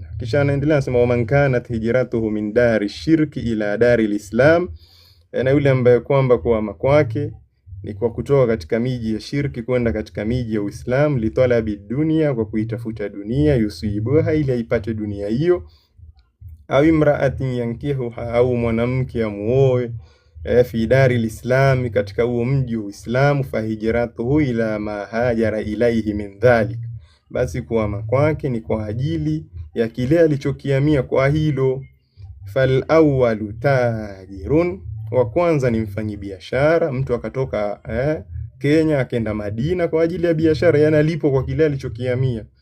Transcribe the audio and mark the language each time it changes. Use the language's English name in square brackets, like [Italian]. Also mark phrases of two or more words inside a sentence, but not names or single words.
[Swahili] Kisha anaendelea anasema, [Arabic] ومن كانت هجرته من دار الشرك إلى دار الإسلام, [Swahili] na yule ambaye kwamba kuhama kwake ni kwa kutoka katika miji ya shirki kwenda katika miji ya Uislamu, [Arabic] لطلب الدنيا, [Swahili] kwa kuitafuta dunia, yusibuha, ili aipate dunia hiyo, au [Arabic] امرأة ينكحها, [Swahili] au mwanamke amuoe, [Arabic] في دار الإسلام, [Swahili] katika huo mji wa Uislamu, [Arabic] فهجرته إلى ما هاجر إليه من ذلك, [Swahili] basi kuhama kwake ni kwa ajili ya kile alichokiamia kwa hilo. [Arabic] فالأول تاجر, [Swahili] wa kwanza ni mfanyibiashara, mtu akatoka Kenya akaenda Madina kwa ajili ya biashara, yani alipo kwa kile alichokiamia.